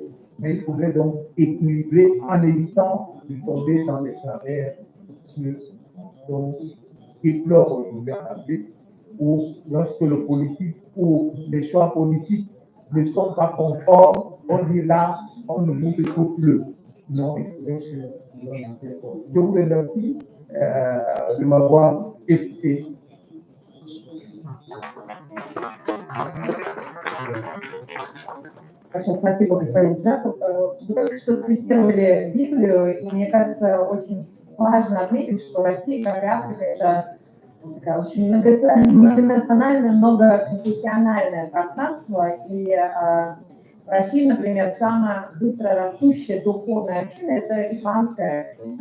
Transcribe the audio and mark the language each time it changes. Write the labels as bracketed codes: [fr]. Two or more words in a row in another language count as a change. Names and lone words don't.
[fr] Mais il faudrait donc équilibrer en évitant de tomber dans les travers qui pleurent aujourd'hui en Afrique, où lorsque le politique ou les choix politiques ne sont pas conformes, on dit là, on ne bouge plus. Non, je vous remercie de m'avoir écouté. [ru] Хорошо, спасибо, господин Джаков. Вы только что цитировали Библию, и мне кажется, очень важно отметить, что Россия, как и Африка, это такая очень многонациональное, многоконфессиональное пространство, и в России, например, самая быстро растущая духовная община – это исламская община.